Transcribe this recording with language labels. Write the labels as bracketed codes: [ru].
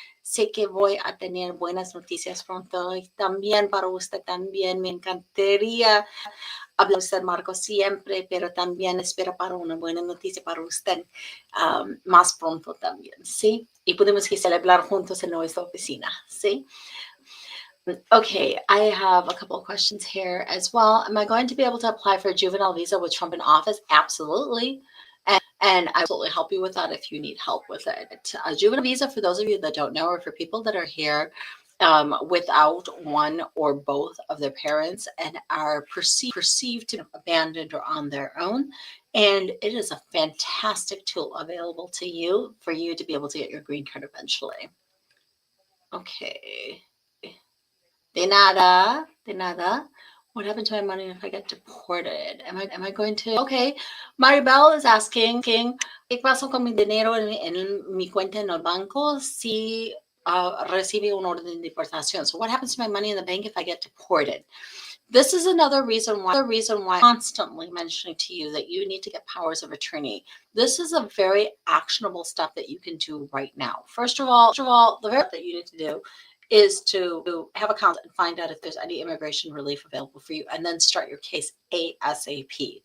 [es] Sé que voy a tener buenas noticias pronto. Y también para usted también me encantaría hablar usted, Marcos, siempre, pero también espero para una buena noticia para usted más pronto también, ¿sí? Y podemos celebrar juntos en nuestra oficina, ¿sí? [en] Okay, I have a couple of questions here as well. Am I going to be able to apply for a juvenile visa with Trump in office? Absolutely. And I will absolutely help you with that if you need help with it. A juvenile visa, for those of you that don't know, or for people that are here without one or both of their parents and are perceived to be abandoned or on their own. And it is a fantastic tool available to you for you to be able to get your green card eventually. Okay. [es] De nada. [en] What happened to my money if I get deported? Am I going to? Okay. Maribel is asking, [es] ¿qué pasó con mi dinero en mi cuenta en el banco? Si recibe un orden de deportación. [en] So what happens to my money in the bank if I get deported? This is another reason why I'm constantly mentioning to you that you need to get powers of attorney. This is a very actionable step that you can do right now. First of all, the very that you need to do is to have a counsel and find out if there's any immigration relief available for you, and then start your case ASAP.